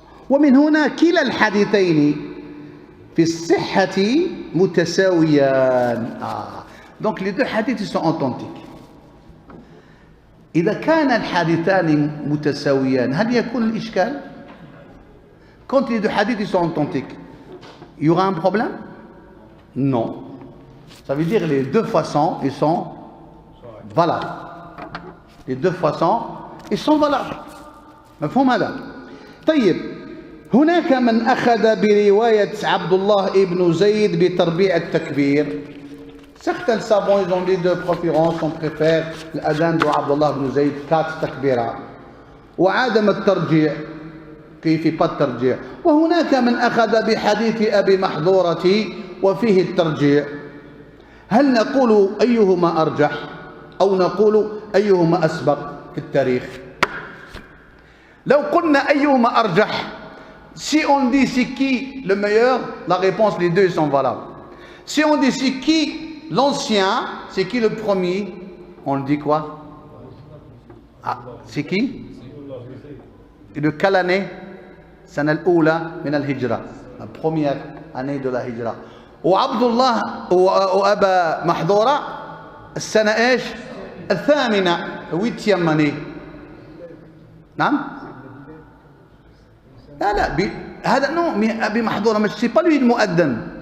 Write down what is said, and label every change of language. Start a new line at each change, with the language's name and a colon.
Arabic: ومن هنا كلا الحديثين في الصحة متساويان
French: donc les 2 hadiths ils sont authentiques
Arabic: إذا كان الحديثان متساويان هل يكون الإشكال؟
French: Quand les 2 hadiths sont authentiques, il y aura un problème? Non. Ça veut dire les 2 façons, ils sont valables. Les 2 façons, ils sont valables.
Arabic: مفهوم هذا؟ طيب هناك من أخذ برواية عبد الله بن زيد بتربيع التكبير.
French: Certains savants, ils ont dit de préférence, on préfère l'adhan de Abdullah ibn Zayd, 4 takbira.
Arabic: وعدم الترجيع كيف في الترجيع وهناك من أخذ بحديث أبي محظورة وفيه الترجيع هل نقول أيهما أرجح أو نقول أيهما أسبق في التاريخ لو قلنا أيهما أرجح
French: si on dit c'est qui le meilleur la réponse les 2 sont valables si on dit c'est qui l'ancien, c'est qui le premier? On le dit quoi? Ah, c'est qui? De quelle année?
Arabic: Sana al-Oula min al-Hijra.
French: La première année de la Hijra.
Arabic: وعبد الله وأبا محظورة السنة إيش؟ الثامنة
French: 8e année.
Arabic: نعم؟ لا هذا نوع أبي محظورة مش
French: c'est pas lui le
Arabic: مؤذن.